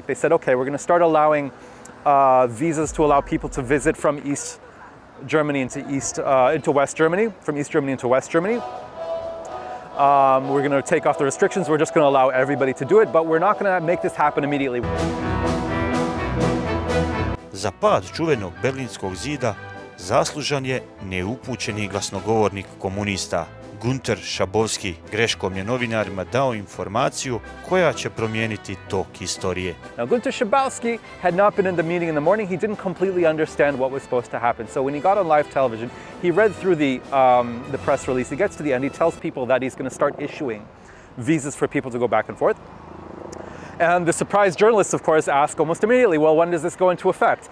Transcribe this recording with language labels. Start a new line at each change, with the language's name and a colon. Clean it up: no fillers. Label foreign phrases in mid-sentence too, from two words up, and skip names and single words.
English: They said, okay, we're going to start allowing visas to allow people to visit from East Germany into West Germany, from East Germany into West Germany. We're going to take off the restrictions. We're just going to allow everybody to do it, but we're not going to make this happen immediately.
Bosnian: Za pad čuvenog Berlinskog zida zaslužan je neupućeni glasnogovornik komunista Günter Schabowski. Greškom je novinarima dao informaciju koja će promijeniti tok istorije.
English: Now, Günter Schabowski had not been in the meeting in the morning. He didn't completely understand what was supposed to happen. So when he got on live television, he read through the press release. He gets to the end. He tells people that he's going to start issuing visas for people to go back and forth. And the surprised journalists, of course, ask almost immediately, well, when does this go into effect?